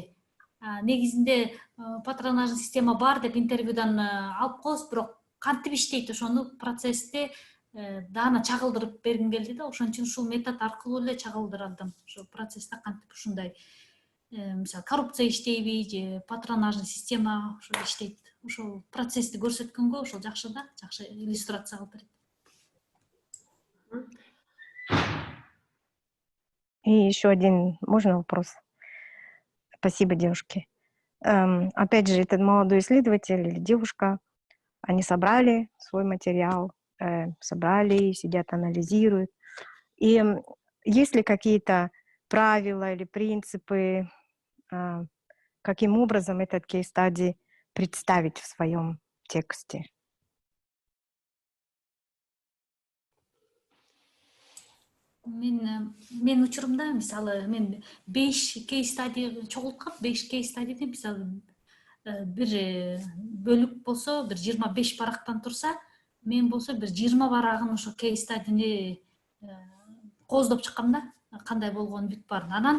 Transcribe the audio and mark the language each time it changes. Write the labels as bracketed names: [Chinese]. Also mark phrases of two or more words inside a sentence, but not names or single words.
[Kyrgyz] Негизинде [Russian] патронажный система [Kyrgyz] бар деп интервьюдан алып коебуз, бирок кантип иштейт ошону процессте даана чагылдырып бергим келди да, ошон үчүн ушул метод аркылуу эле чагылдырдым. Ошо процессте кантип ушундай мисалы коррупция иштейби же [Russian] патронажный система [Kyrgyz] ошо иштейт. Ошол процессти көрсөткөнгө ошол жакшы да, жакшы иллюстрация кылып берет. [Russian] И еще один, можно вопрос? Спасибо, девушки. Опять же, этот молодой исследователь или девушка, они собрали свой материал, собрали, сидят, анализируют. И есть ли какие-то правила или принципы, каким образом этот кейс-стади представить в своем тексте? [Kyrgyz] Мен учурумда, мисалы, мен 5 кейс стади чогулткам, 5 кейс стадиди, мисалы, бир бөлүк болсо, бир 25 барактан турса, мен болсо бир 20 барагын ошо кейс стадини кооздоп чыккам да, кандай болгонун бүт баарын.